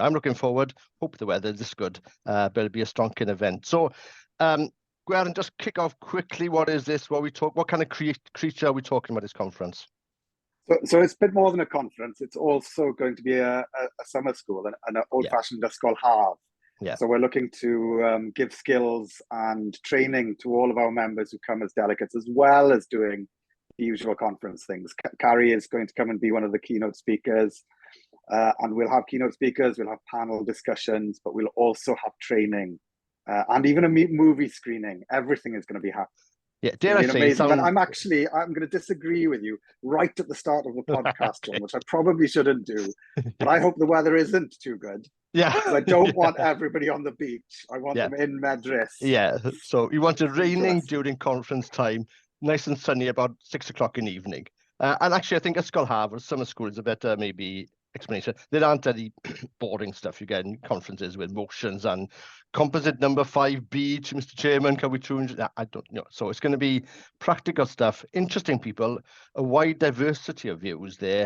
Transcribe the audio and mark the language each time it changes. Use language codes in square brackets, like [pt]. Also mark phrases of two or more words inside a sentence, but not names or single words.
[en] I'm looking forward. Hope the weather is good, but it'll be a stonking event. So, Gwerin, just kick off quickly. What is this? What kind of creature are we talking about this conference? So it's a bit more than a conference. It's also going to be a summer school and an old-fashioned [cy] ysgol haf. [en] Yeah. So we're looking to give skills and training to all of our members who come as delegates, as well as doing the usual conference things. Carrie is going to come and be one of the keynote speakers, and we'll have keynote speakers, we'll have panel discussions, but we'll also have training and even a movie screening. Everything is going to be happening. Yeah, dare I say, but I'm going to disagree with you right at the start of the podcast, okay. Which I probably shouldn't do. But I hope the weather isn't too good. Yeah, because I don't want everybody on the beach. I want them in Medris. Yeah, so you want it raining during conference time, nice and sunny about 6 o'clock in the evening. And actually, I think [cy] ysgol haf [en] or summer school is a better maybe explanation. There aren't any boring stuff you get in conferences with motions and composite number 5 beach, Mr. Chairman, can we change? I don't know. So it's going to be practical stuff, interesting people, a wide diversity of views there.